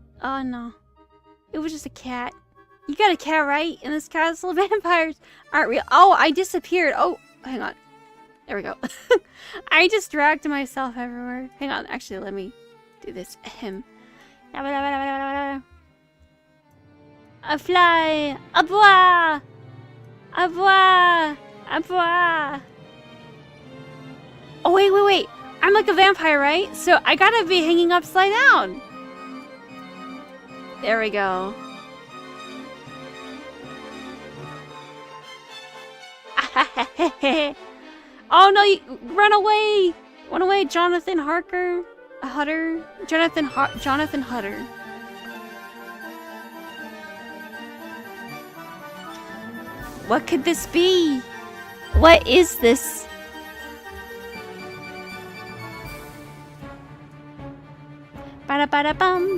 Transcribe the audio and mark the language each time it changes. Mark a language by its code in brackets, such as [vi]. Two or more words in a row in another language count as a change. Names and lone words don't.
[en] Oh no. It was just a cat. You got a cat, right? In this castle? Vampires aren't real. Oh, I disappeared. Oh, hang on. There we go. I distracted myself everywhere. Hang on, actually, let me do this. Ahem. A fly! A bois! A bois! A bois! Oh, wait. I'm like a vampire, right? So I gotta be hanging upside down. There we go. Oh no, run away! Run away, Jonathan Hutter. Jonathan Hutter. What could this be? What is this? Ba-da-ba-da-bum.